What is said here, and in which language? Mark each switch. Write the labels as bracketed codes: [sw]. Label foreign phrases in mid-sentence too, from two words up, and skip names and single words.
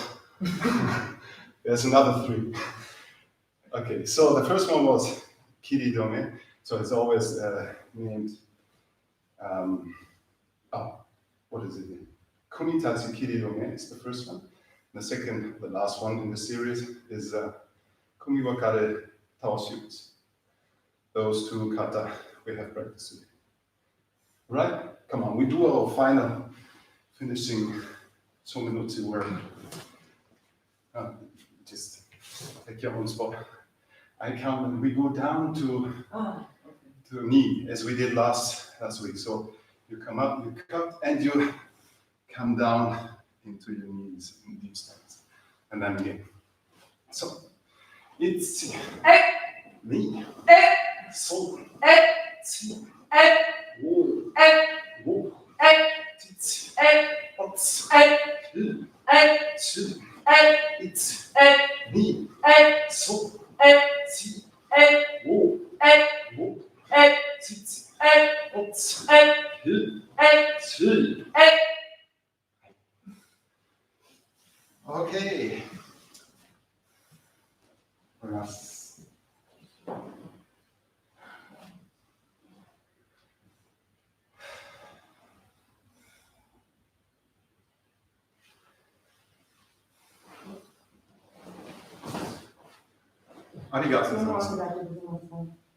[en] There's another 3. Okay, so the first one was kiri. So it's always named. What is it? Kumi tachi kiri is the first one. The second, the last one in the series, is kumi wakare taoshi. Those 2 kata we have practiced today. Right? Come on, we do our final finishing sominutsu work. Just take your own spot. I count and we go down to knee as we did last week. So you come up, you cut, and you come down into your knees in deep stance. And then again. So it's knee. So tsi. Wo. Wo. Tsi. Ots. Tsi. It's knee. So tsi. Wo. Wo. Tsi. Ots. Tsi. Okay. Relax. [ja] Arigato gozaimasu.